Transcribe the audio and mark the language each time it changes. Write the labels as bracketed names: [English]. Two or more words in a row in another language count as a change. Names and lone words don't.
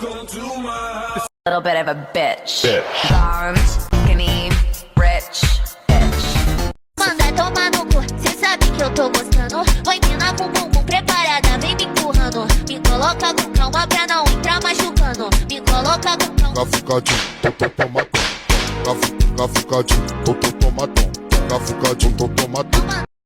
[English] Little bit of a bitch. Blonde, skinny, rich, bitch. [Portuguese] Manda tomar no cu, cê sabe que eu tô gostando. Vai mina com bumbum preparada, vem me empurrando. Me coloca com calma pra não entrar machucando. Me coloca com calma. Cafucadinho, tomatão. Cafucadinho, tomatão. Cafucadinho, tomatão.